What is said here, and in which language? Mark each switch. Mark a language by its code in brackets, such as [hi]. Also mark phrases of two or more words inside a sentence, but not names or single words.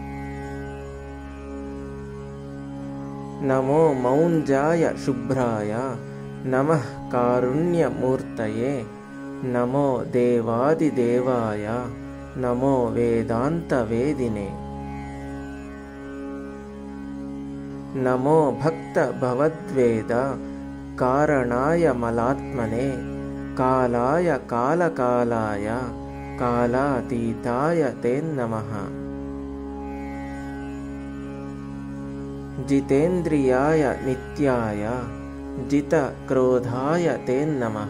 [sa] ನಮೋ ಮೌಂಜಾಯ ಶುಭ್ರಾಯ ನಮಃ ಕಾರುಣ್ಯಮೂರ್ತಯೇ. ನಮೋ ದೇವಾದಿದೇವಾಯ ನಮೋ ವೇದಾಂತವೇದಿನೇ. ನಮೋ ಭಕ್ತ ಭವದ್ವೇದ ಕಾರಣಾಯ ಮಲಾತ್ಮನೇ. ಕಾಲಾಯ ಕಾಲಕಾಲಾಯ ಕಾಲಾತೀತಾಯ ತೇ ನಮಃ. ಜಿತೇಂದ್ರಿಯಾಯ ನಿತ್ಯಾಯ ಜಿತಕ್ರೋಧಾಯ ತೇ ನಮಃ.